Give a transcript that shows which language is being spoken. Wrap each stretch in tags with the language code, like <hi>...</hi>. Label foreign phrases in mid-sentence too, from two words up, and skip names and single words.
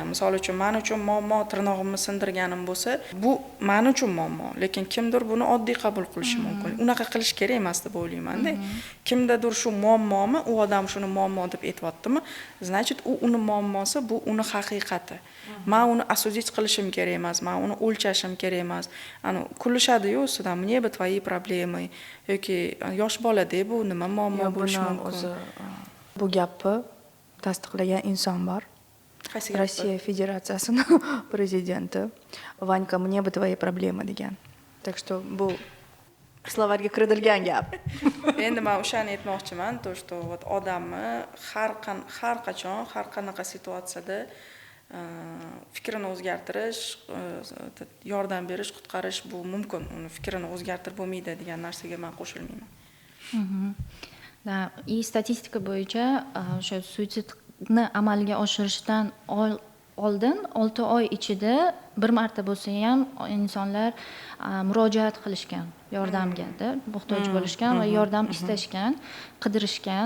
<uz>Misol uchun, men uchun muammo tirnog'imni sindirganim bo'lsa, bu men uchun muammo, lekin kimdir buni oddiy qabul qilishi mumkin. Unaqa qilish kerak emas deb o'ylayman-da. Kimdadir shu muammomi, u odam shuni muammo deb aytibdi-mi, значит, u uni muammosi, bu uni haqiqati. Men uni осудить qilishim kerak emas, men uni o'lchashim kerak emas. Kulishadi-yu ustidan,</uz> <ru>"Мне бы твои проблемы"</ru> <uz>yoki yosh bola-da bu nima muammo bo'lishi mumkin. Bu gapni tasdiqlagan inson bor. Qaysi Rossiya Federatsiyasining prezidenti Vanka</uz> <ru>"Мне бы твои проблемы"</ru> <uz>degan.</uz> <ru>Так что</ru> <uz>bu словарьga kiritilgan gap. Endi men o'shani aytmoqchiman,</uz> <ru>то что вот</ru> <uz>odamni har qachon, har qanaqa situatsiyada fikrini o'zgartirish, yordam berish, qutqarish bu mumkin. Uni fikrini o'zgartirib bo'lmaydi degan narsaga men qo'shilmayman. И statistika bo'yicha o'sha suitsidni amalga oshirishdan oldin 6 oy ichida bir marta bo'lsa ham insonlar murojaat qilishgan yordamga, muhtoj bo'lishgan va yordam istashgan, qidirishgan.</uz>